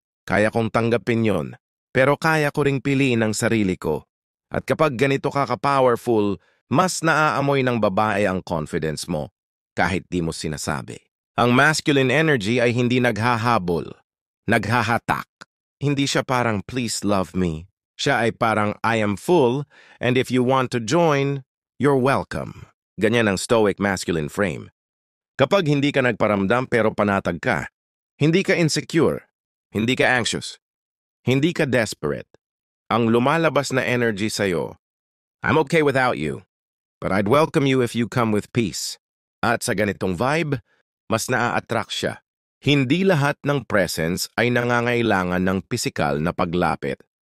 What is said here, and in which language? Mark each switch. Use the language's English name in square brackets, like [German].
[Filipino] Kaya kong tanggapin yon. Pero kaya ko ring piliin ang sarili ko. At kapag ganito ka ka-powerful, mas naaamoy ng babae ang confidence mo, kahit di mo sinasabi. Ang masculine energy ay hindi naghahabol, naghahatak. Hindi siya parang, [English] please love me. [Filipino] Siya ay parang, [English] I am full, and if you want to join, you're welcome. [Filipino] Ganyan ang stoic masculine frame. Kapag hindi ka nagparamdam pero panatag ka, hindi ka insecure, hindi ka anxious, hindi ka desperate. Ang lumalabas na energy sa'yo, [English] I'm okay without you, but I'd welcome you if you come with peace. [Filipino] At sa ganitong vibe, mas naa-attract siya. Hindi lahat ng presence ay nangangailangan ng pisikal na paglapit.